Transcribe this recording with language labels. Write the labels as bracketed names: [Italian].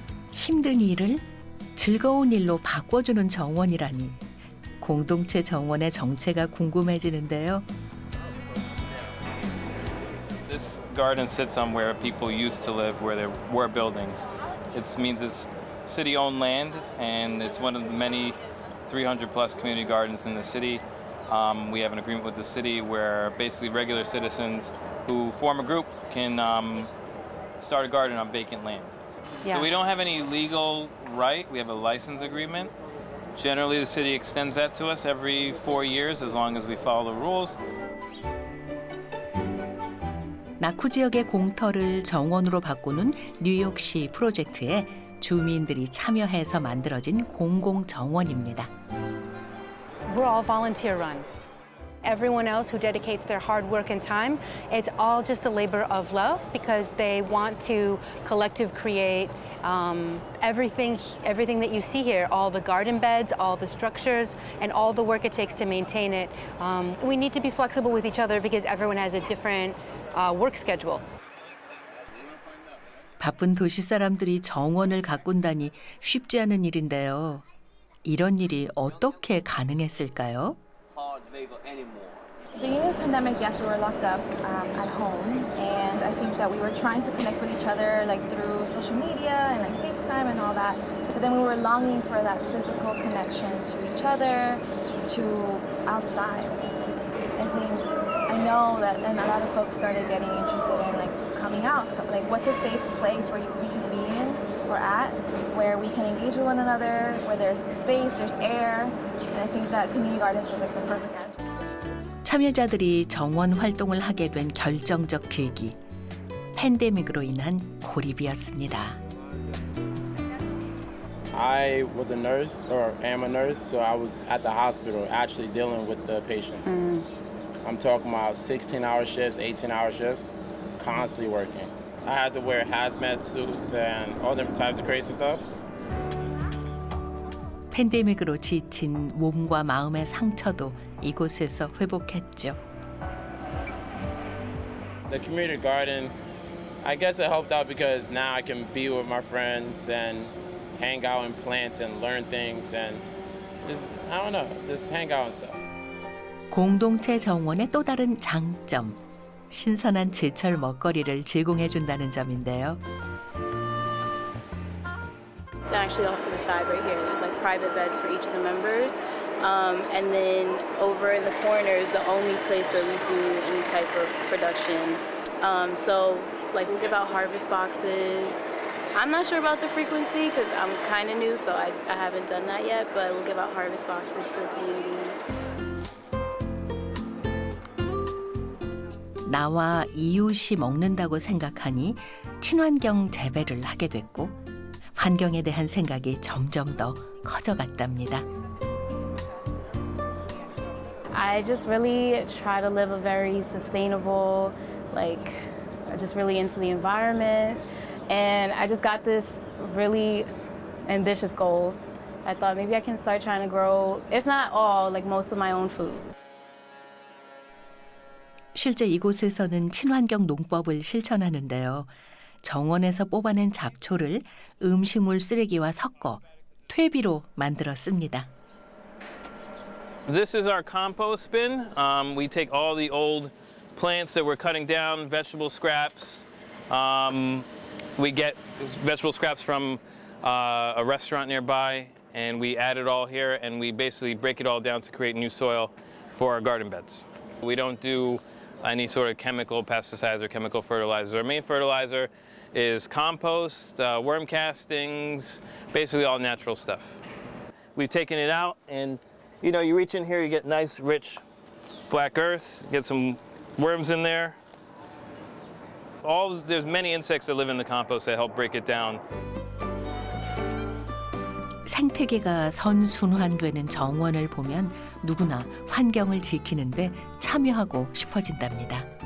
[Korean] 힘든 일을 즐거운 일로 바꿔주는 정원이라니 공동체 정원의 정체가 궁금해지는데요. [English] This garden sits on where people used to live, where there were buildings. It means it's city-owned land, and it's one of the many 300-plus community gardens in the city. We have an agreement with the city where basically regular citizens who form a group can start a garden on vacant land. Yeah. So we don't have any legal right. We have a license agreement Generally, the city extends that to us every 4 years as long as we follow the rules. [Korean] 나쿠 지역의 공터를 정원으로 바꾸는 뉴욕시 프로젝트에 주민들이 참여해서 만들어진 공공정원입니다. [English] We're all volunteer run. Everyone else who dedicates their hard work and time, it's all just a labor of love because they want to collective create everything that you see here, all the garden beds, all the structures, and all the work it takes to maintain it. We need to be flexible with each other because everyone has a different work schedule. [Korean] 바쁜 도시 사람들이 정원을 가꾼다니 쉽지 않은 일인데요. 이런 일이 어떻게 가능했을까요? [English] Beginning of the pandemic, yes, we were locked up at home, and I think that we were trying to connect with each other like through social media and like FaceTime and all that. But then we were longing for that physical connection to each other, to outside. I know that then a lot of folks started getting interested in like coming out. So like, what's a safe place where we can be in or at, where we can engage with one another, where there's space, there's air, and I think that community gardens was like the perfect answer. [Korean] 참여자들이 정원 활동을 하게 된 결정적 계기, 팬데믹으로 인한 고립이었습니다. [English] I was a nurse, or am a nurse, so I was at the hospital actually dealing with the patients. I'm talking about 16-hour shifts, 18-hour shifts, constantly working. I had to wear hazmat suits and all different types of crazy stuff. [Korean] 팬데믹으로 지친 몸과 마음의 상처도 이곳에서 회복했죠. [English] The community garden, I guess it helped out because now I can be with my friends and hang out and plant and learn things and just, I don't know, just hang out and stuff. [Korean] 공동체 정원의 또 다른 장점, 신선한 제철 먹거리를 제공해준다는 점인데요. [English] It's actually off to the side right here. There's like private beds for each of the members. And then over in the corner is the only place where we do any type of production. So like we'll give out harvest boxes. I'm not sure about the frequency because I'm kind of new, so I haven't done that yet, but we'll give out harvest boxes to the community. [Korean] 나와 이웃이 먹는다고 생각하니 친환경 재배를 하게 됐고 환경에 대한 생각이 점점 더 커져갔답니다. [English] I just really try to live a very sustainable, like, just really into the environment. And I just got this really ambitious goal. I thought maybe I can start trying to grow, if not all, like most of my own food. [Korean] 실제 이곳에서는 친환경 농법을 실천하는데요. 정원에서 뽑아낸 잡초를 음식물 쓰레기와 섞어 퇴비로 만들어 씁니다. [English] This is our compost bin. We take all the old plants that we're cutting down, vegetable scraps. We get vegetable scraps from a restaurant nearby, and we add it all here, and we basically break it all down to create new soil for our garden beds. We don't do any sort of chemical pesticides or chemical fertilizers. Our main fertilizer is compost, worm castings, basically all natural stuff. We've taken it out, and you know, you reach in here, you get nice, rich black earth, get some worms in there. There's many insects that live in the compost that help break it down. [Korean] 생태계가 선순환되는 정원을 보면 누구나 환경을 지키는데 참여하고 싶어진답니다.